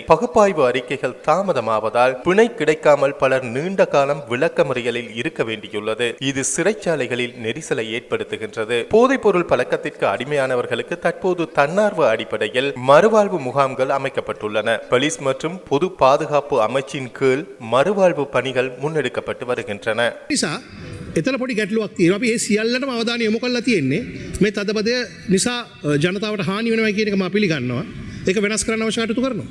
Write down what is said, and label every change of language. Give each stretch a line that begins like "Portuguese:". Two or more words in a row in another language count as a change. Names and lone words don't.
Tamil: பகுப்பாய்வு அறிக்கைகள் தாமதமாவதால் பிணை கிடைக்காமல் பலர் நீண்ட காலம் விளக்க முறைகளில் இருக்க வேண்டியுள்ளது. இது சிறைச்சாலைகளில் நெரிசலை ஏற்படுத்துகின்றது. போதைப்பொருள் பழக்கத்திற்கு அடிமையானவர்களுக்கு தற்போது தன்னார்வ அடிப்படையில் மறுவாழ்வு முகாம்கள் அமைக்கப்பட்டுள்ளன. போலீஸ் மற்றும் பொது பாதுகாப்பு அமைச்சின் கீழ் மறுவாழ்வு பணிகள் முன்னெடுக்கப்பட்டு வருகின்றன.
Sinhala: එතන පොඩි ගැටලුවක් තියෙනවා. අපි ඒ සියල්ලටම අවධානය යොමු කරලා තියෙන්නේ මේ තදබදය නිසා ජනතාවට හානි වෙනවා කියන එක මම පිළිගන්නවා. ඒක වෙනස් කරන්න අවශ්‍ය කටයුතු කරනවා.